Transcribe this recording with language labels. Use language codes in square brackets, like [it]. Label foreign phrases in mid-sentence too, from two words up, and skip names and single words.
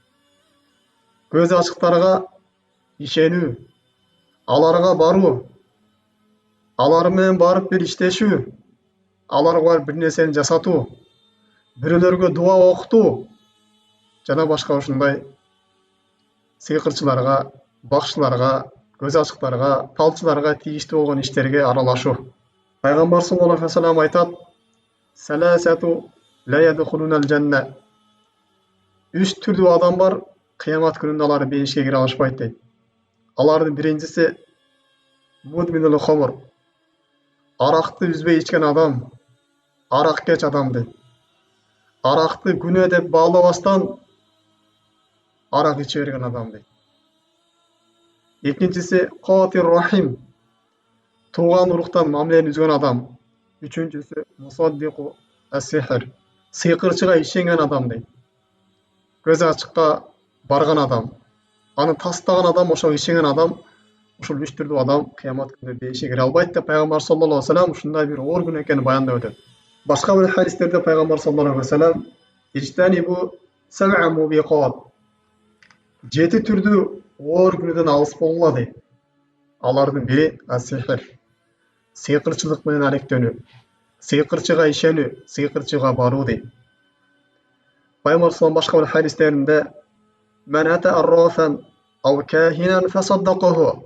[ky] Көз ачыктарга ишенүү, аларга баруу, алар менен барып бир иштешүү, аларга барып бир нерсени жасатуу, бирөөлөргө дуа окутуу жана башка ушундай сыйкырчыларга, бакчыларга, көз ачыктарга, фалчыларга тийиштүү болгон иштерге аралашуу. [ar] Пайгамбар صلى الله عليه وسلم айтат: "ثلاثة لا يدخلون الجنة". [ky] Үч түрдүү адам бар, кыямат күнүндө алар бейишке кире алышпайт дейт. Алардын биринчиси [ar] مدمن الخمر. [ky] Аракты үзбөй ичкен адам, араккеч адам дейт. Аракты күнөө деп баалабастан арак иче берген адам дейт. Экинчиси [ar] قاطع الرحم. [ky] Тууган уруктан мамилени үзгөн адам. Үчүнчүсү [ar] مصدق السحر. [ky] Сыйкырчыга ишенген адам дейт. Көз ачыкка барган адам, аны тастаган адам, ошого ишенген адам, ушул үч түрдүү адам кыямат күнүндө бейишке кире албайт деп Пайгамбар [ar] صلى الله عليه وسلم [ky] ушундай бир оор күнөө экенин баяндап өтөт. Башка бир хадистерде [ar] Пайгамбар صلى الله عليه وسلم اجتنبوا السبع الموبقات". [ky] Жети түрдүү оор күнөөдөн алыс болгула дейт. Алардын бири ас-сихр. Сыйкырчылык менен алектенүү, сыйкырчыга ишенүү, сыйкырчыга баруу дейт. [ar] Пайгамбар саллаллаху [ky] башка бир хадистеринде [ar] "من أتى عرافا أو كاهنا فصدقه".